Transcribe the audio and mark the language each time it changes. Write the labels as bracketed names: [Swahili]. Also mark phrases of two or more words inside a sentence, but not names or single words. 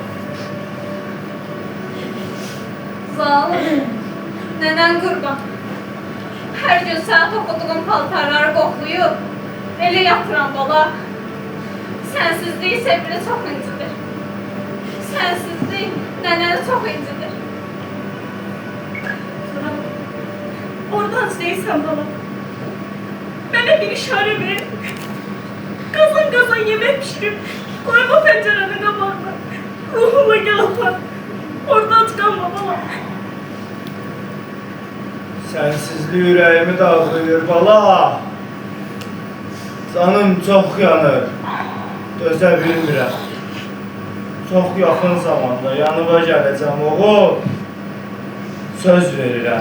[Azerbaijani] Zalim, nenen qurban. Hər gün sən toxuduğun paltarları qoxlayıb, elə yatıran bala. Sənsizlik sevgili çox incidir. Sənsizlik nənəni çox incidir. [Turkish] Oradan değilsen bana. Bana bir işare ver. Kazan yemek pişirip koyma pencerenin kabağına. Ruhuma gelme. Oradan çıkanma bana. [Azerbaijani] Sənsizlik ürəyimi dağlayır bala. Canım çox yanır. Dözə bilmirəm. Çox yaxın zamanda yanıma gələcəm oğul. Söz verirəm.